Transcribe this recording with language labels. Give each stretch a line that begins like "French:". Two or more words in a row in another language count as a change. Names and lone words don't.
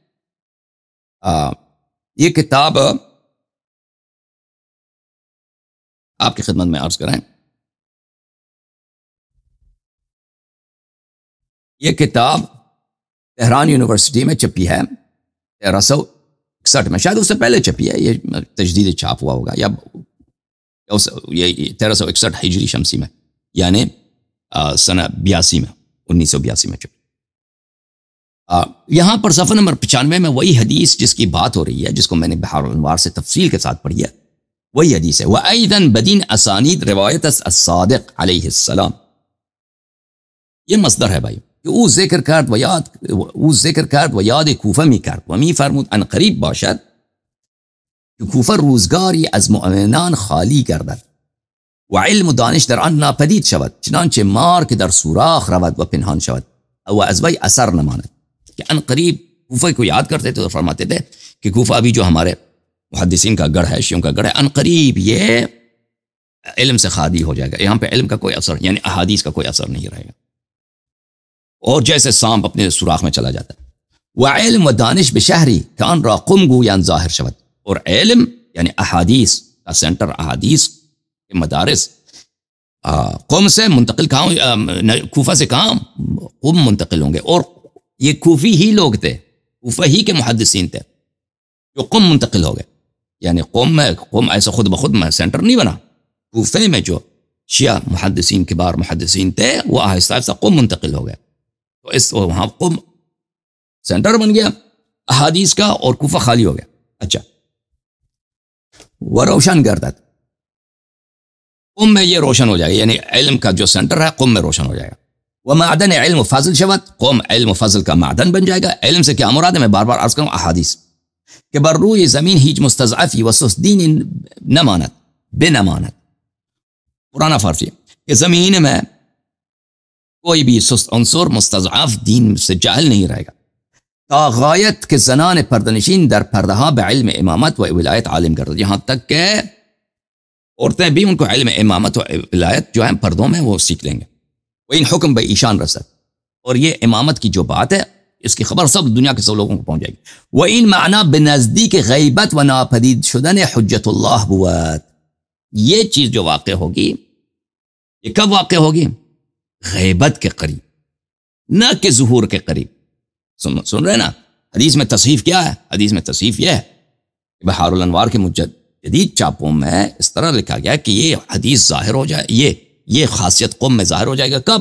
Urdu: یہ کتاب آپ کی خدمت میں عرض کریں، یہ کتاب تہران یونیورسٹی میں چھپی ہے 1361 میں، شاید اس سے پہلے چھپی ہے، یہ تجدید چھاپ ہوا ہوگا، یا 1361 ہجری شمسی میں، یعنی سنہ 82 میں، 1982 میں چھپی۔ یہاں پر صفحہ نمبر 95 میں وہی حدیث جس کی بات ہو رہی ہے، جس کو میں نے بحار الانوار سے تفصیل کے ساتھ پڑھی ہے، وہی حدیث ہے۔
Persian: وَأَيْضًا بَدِينَ أَسَانِيدِ رِوَایَتَ الصَّادِقِ علیہ السلام،
Urdu: یہ مصدر ہے بھائی،
Persian: کہ او ذکر کرد و یاد کوفه می کرد و می فرمود ان قریب باشد که کوفه روزگاری از مؤمنان خالی گردد و علم و دانش در آن ناپدید شود، چنانچه مار که در سوراخ رود و پنهان شود و از وی اثر نماند۔
Urdu: کہ ان قریب کوفہ کو یاد کرتے تھے تو فرماتے تھے کہ کوفہ ابھی جو ہمارے محدثین کا گڑھ ہے، شیعوں کا گڑھ ہے، ان قریب یہ علم سے خالی ہو جائے گا، یہاں پہ علم کا کوئی اثر، یعنی احادیث کا کوئی اثر نہیں رہے گا، اور جیسے سانپ اپنے سوراخ میں چلا جاتا ہے۔
Persian: وعلم و دانش بشہری کان را قم گویان ظاہر شود،
Urdu: اور علم یعنی احادیث کا سینٹر، احادیث کے مدارس قم سے منتقل کہاں، کوفہ سے کہاں، قم منتقل ہوں گے، اور یہ کوفی ہی لوگ تھے، کوفہ ہی کے محدثین تھے جو قم منتقل ہو گئے، یعنی قم ایسا خود بخود میں سینٹر نہیں بنا، کوفے میں جو شیعہ محدثین، کبار محدثین تھے، وہ آہستہ آہستہ قم منتقل ہو گئے، تو اس وہاں قم سینٹر بن گیا احادیث کا، اور کوفہ خالی ہو گیا۔ اچھا، وہ روشن گردد، قم میں یہ روشن ہو جائے گا، یعنی علم کا جو سینٹر ہے قم میں روشن ہو جائے گا۔
Persian: وہ معدن علم و فضل شود،
Urdu: قم علم و فضل کا معدن بن جائے گا۔ علم سے کیا مراد ہے؟ میں بار بار عرض کروں،
Persian: احادیث کہ بر روی زمین ہیچ مستضعفی و سست دین نماند بے نماند،
Urdu: پرانا فارسی کہ زمین میں کوئی بھی سست عنصر مستضعف دین سے جاہل نہیں رہے گا،
Persian: تا غایت کے زنان پردنشین در پردہا بعلم امامت و ولایت عالم گردد،
Urdu: یہاں تک کہ عورتیں بھی ان کو علم امامت و ولایت جو ہے پردوں میں وہ سیکھ لیں گے۔
Persian: وہ ان حکم بے ایشان رسد،
Urdu: اور یہ امامت کی جو بات ہے اس کی خبر سب دنیا کے سب لوگوں کو پہنچ جائے گی۔
Persian: وہ ان معنی بنزدیک غیبت و ناپدید شدن حجت اللہ بود،
Urdu: یہ چیز جو واقع ہوگی
Persian: یہ کب واقع ہوگی؟
Urdu: غیبت کے قریب، نہ کہ ظہور کے قریب۔ سن رہے نا، حدیث میں تصحیف کیا ہے؟ حدیث میں تصحیف یہ ہے کہ بحار الانوار کے جدید چاپوں میں اس طرح لکھا گیا کہ یہ حدیث ظاہر ہو جائے، یہ خاصیت قوم میں ظاہر ہو جائے گا کب؟